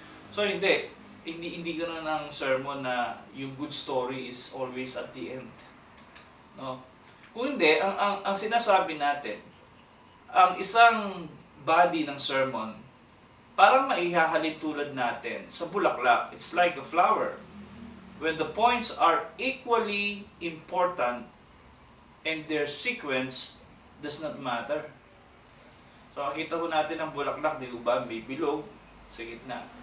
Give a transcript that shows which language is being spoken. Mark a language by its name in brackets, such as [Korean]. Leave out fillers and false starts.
[English] So [Filipino] hindi ganoon ang sermon na yung [English] good story is always at the end. No? [Filipino] Kung hindi, ang sinasabi natin, ang isang body ng sermon, parang maihahalin tulad natin sa bulaklak. [English] It's like a flower. When the points are equally important and their sequence does not matter. [Filipino] So, makita ko natin ang bulaklak, di ba? May bilog sa gitna.